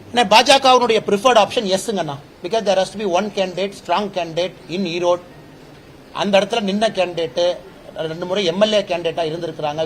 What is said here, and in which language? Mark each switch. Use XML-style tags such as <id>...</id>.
<ta>பாஜகவினுடைய</ta> <en>preferred option</en> <ta>எஸ்ங்கண்ணா.</ta> <en>because there has to be one candidate, strong candidate in Erode.</en> <ta>அந்த இடத்துல நின்ன கேண்டிடேட் 2 முறை எம்எல்ஏ கேண்டிடேட்டா இருந்திருக்காங்க.</ta>